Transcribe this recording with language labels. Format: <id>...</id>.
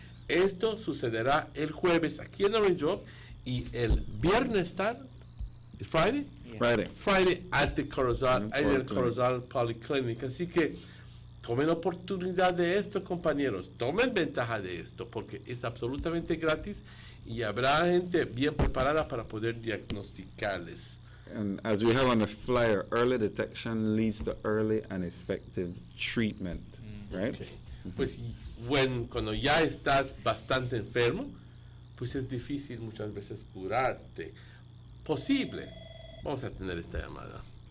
<es>Esto sucederá el jueves aquí en Orange Walk y el viernes</es> <en>Friday at the</en> <es>Corozal, en el Corozal Polyclinic. Así que tomen oportunidad de esto, compañeros. Tomen ventaja de esto porque es absolutamente gratis y habrá gente bien preparada para poder diagnosticarles.</es> <en>And as we have on the flyer, early detection leads to early and effective treatment, right?</en> <es>Okay. Pues cuando ya estás bastante enfermo, pues es difícil muchas veces curarte. Posible. Vamos a tener esta llamada.</es>